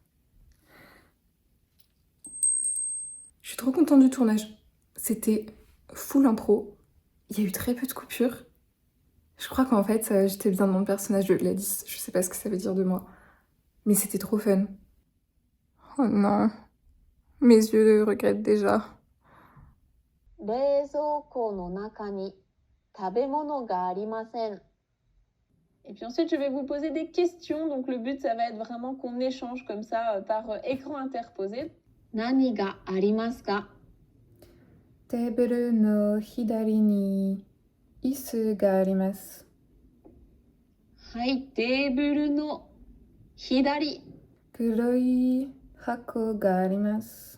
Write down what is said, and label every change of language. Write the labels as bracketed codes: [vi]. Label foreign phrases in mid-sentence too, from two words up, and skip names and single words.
[fr] Je suis trop contente du tournage. C'était full impro. Il y a eu très peu de coupures. Je crois qu'en fait, j'étais bien dans le personnage de Gladys. Je sais pas ce que ça veut dire de moi. Mais c'était trop fun. Oh non. Mes yeux regrettent déjà. [ja] 冷蔵庫の中に食べ物がありません。 [fr] Et puis ensuite, je vais vous poser des questions. Donc le but, ça va être vraiment qu'on échange comme ça par écran interposé. [ja] 何がありますか？テーブルの左に椅子があります. はい、テーブルの左。黒い箱があります.